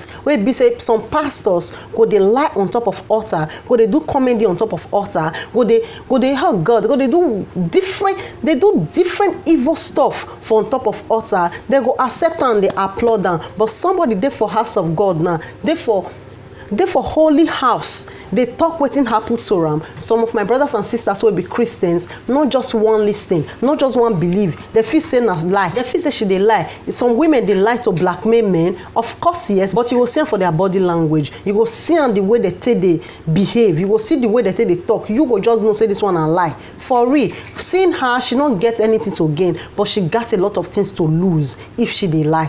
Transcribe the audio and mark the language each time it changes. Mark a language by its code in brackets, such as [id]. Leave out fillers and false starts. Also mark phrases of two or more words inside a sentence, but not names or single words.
[pcm] Where be say some pastors go they lie on top of altar, go they do comedy on top of altar, go they hug God, go they do different evil stuff for on top of altar. They go accept and they applaud them. But somebody there for house of God now, they for holy house, they talk wetin happen to am. Some of my brothers and sisters will be Christians, not just one listen, not just one believe. They feel say na lie, they feel say she dey lie. Some women dey lie to blackmail men, of course yes, but you go see am for their body language, you go see am the way they take dey behave, you go see the way they take dey talk. You go just know say this one na lie. For real, seeing her, she don't get anything to gain, but she got a lot of things to lose if she dey lie.